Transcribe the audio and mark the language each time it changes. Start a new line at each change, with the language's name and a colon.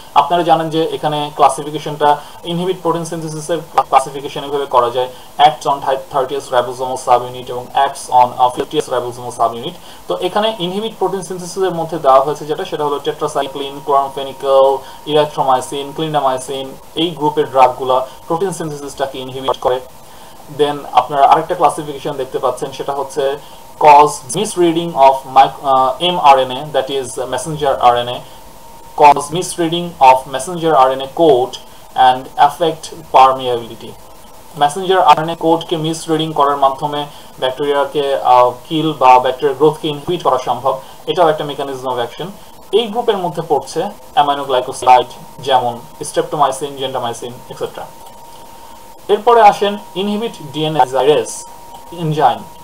Bangla: আপনারা জানেন যে এখানে ক্লাসিফিকেশনটা ইনহিবিট প্রোটিন সিনথেসিসের ক্লাসিফিকেশন এভাবে করা যায়: acts on 30th ribosomal subunit এবং acts on 50th ribosomal subunit. তো এখানে ইনহিবিট প্রোটিন সিনথেসিসের মধ্যে দেওয়া হয়েছে সেটা হলো টেট্রাসাইক্লিন, ক্লোরামফেনিকল, ইরিথ্রোমাইসিন, ক্লিন্ডামাইসিন। এই গ্রুপের ড্রাগগুলো প্রোটিন সিনথেসিসটাকে ইনহিবিট করে। দেন আপনারা আরেকটা ক্লাসিফিকেশন দেখতে পাচ্ছেন সেটা হচ্ছে
English: cause misreading of mRNA, that is messenger RNA, cause misreading of messenger RNA code and affect permeability.
Bangla: Messenger RNA কোডকে মিসরিডিং করার মাধ্যমে ব্যাকটেরিয়াকে কিল বা ব্যাকটেরিয়ার গ্রোথকে ইনহিবিট করা সম্ভব। এটাও একটা মেকানিজম অফ অ্যাকশন। এই গ্রুপের মধ্যে পড়ছে অ্যামাইনোগ্লাইকোসাইড যেমন স্ট্রেপ্টোমাইসিন, জেন্টামাইসিন এক্সেট্রা। এরপরে আসেন ইনহিবিট ডিএনএ জাইরেজ এনজাইম।